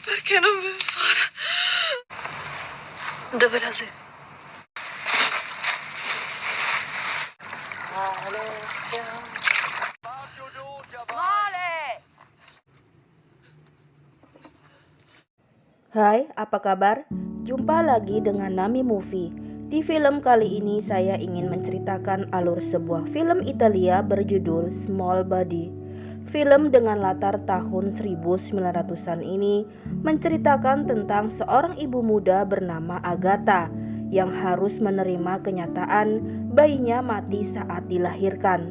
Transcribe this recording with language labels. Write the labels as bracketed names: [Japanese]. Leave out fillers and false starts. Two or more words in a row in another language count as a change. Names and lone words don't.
[Italian] che non ven fora. Dove la sei? Sale piano. [Indonesian] Hai, apa kabar? Jumpa lagi dengan Nami Movie. Di film kali ini saya ingin menceritakan alur sebuah film Italia berjudul Small Body. Film dengan latar tahun 1900-an ini menceritakan tentang seorang ibu muda bernama Agatha yang harus menerima kenyataan bayinya mati saat dilahirkan.